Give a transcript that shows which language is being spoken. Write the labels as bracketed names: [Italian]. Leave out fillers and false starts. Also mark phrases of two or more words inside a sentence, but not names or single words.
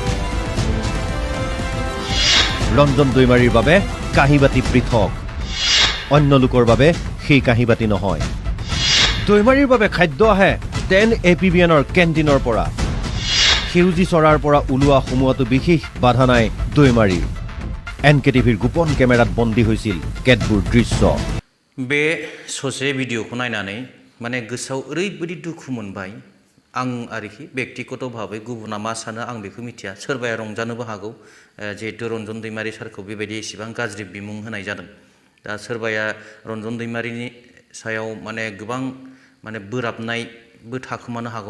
[Assamese] ৰঞ্জন দৈমাৰীৰ বাবে কাঁহী বাতি পৃথক, অন্য লোকৰ বাবে সেই কাঁহী বাতি নহয়। দৈমাৰীৰ বাবে খাদ্য আহে 10 APBNৰ কেণ্টিনৰ পৰা। সেউজী চৰাৰ পৰা ওলোৱা সোমোৱাটো বিশেষ বাধা নাই দৈমাৰীৰ। NKTVৰ গোপন কেমেৰাত বন্দী হৈছিল কেতবোৰ দৃশ্য। [Bodo] बे ससे भिडिअखौ नायनानै माने गोसोआव ओरैबायदि दुखु मोनबाय आं आरोखि बेक्तिगत भाबै गुबुना मा सानो आं बेखौ मिथिया। सोरबाया रंजानोबो हागौ जिहेतु रन्जन दैमारी सारखौ बेबायदि एसेबां गाज्रि बिमुं होनाय जादों। दा सोरबाया रन्जन दैमारीनि सायाव माने गोबां माने बोराबनायबो थाखोमानो हागौ।